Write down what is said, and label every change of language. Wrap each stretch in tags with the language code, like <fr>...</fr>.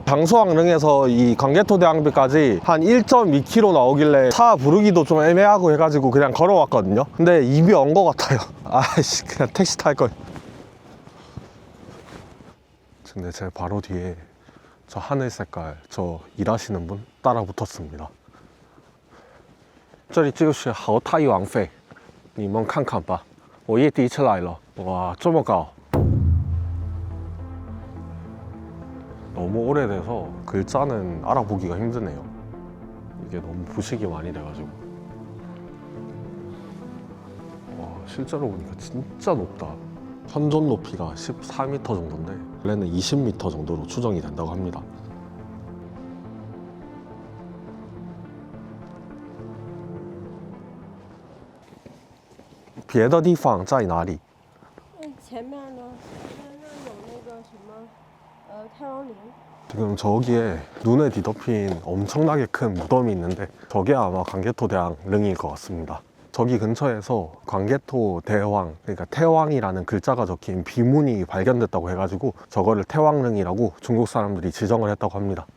<ko>장수왕릉에서 이 광개토대왕비까지 한 1.2km 나오길래 차 부르기도 좀 애매하고 해가지고 그냥 걸어왔거든요. 근데 입이 온 것 같아요. 아이씨, 그냥 택시 탈걸. 근데 제 바로 뒤에 저 하늘 색깔 저 일하시는 분 따라 붙었습니다.</ko> <zh>这里就是豪泰王妃，你们看看吧，我也第一次来了。哇，这么高！</zh> <ko>너무 오래돼서 글자는 알아보기가 힘드네요. 이게 너무 부식이 많이 돼가지고. 와, 실제로 보니까 진짜 높다. 현존 높이가 14m 정도인데 원래는 20m 정도로 추정이 된다고 합니다.</ko> <zh>别的地方在哪里？前面呢，前面有那个什么，太阳陵。</zh> <ko>지금 저기에 눈에 뒤덮인 엄청나게 큰 무덤이 있는데 저게 아마 광개토대왕릉일 것 같습니다. 저기 근처에서 광개토대왕, 그러니까 태왕이라는 글자가 적힌 비문이 발견됐다고 해가지고 저거를 태왕릉이라고 중국 사람들이 지정을 했다고 합니다.</ko>